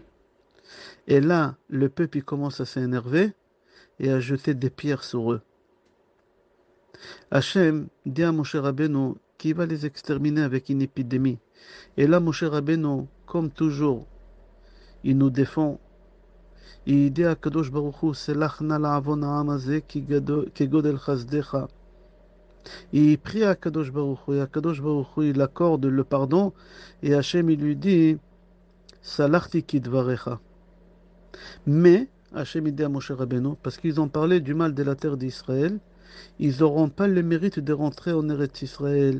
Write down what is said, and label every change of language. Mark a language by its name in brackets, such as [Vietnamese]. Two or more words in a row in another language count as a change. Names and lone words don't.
[French] Et là, le peuple il commence à s'énerver et à jeter des pierres sur eux. Hachem dit à Moshe Rabbeinu qu'il va les exterminer avec une épidémie. Et là, Moshe Rabbeinu, comme toujours, il nous défend. Il dit à Kadosh Baruch Hu, [Hebrew] סלח נא לעון העם הזה כי גודל חסדך. [French] Il prie à Kadosh Baruch Hu, et à Kadosh Baruch Hu, il accorde le pardon, et Hachem, il lui dit, [Hebrew] סלחתי כדבריך. [French] Mais, Hachem, il dit à Moshe Rabbeinu, parce qu'ils ont parlé du mal de la terre d'Israël, ils n'auront pas le mérite de rentrer en Eretz Israël.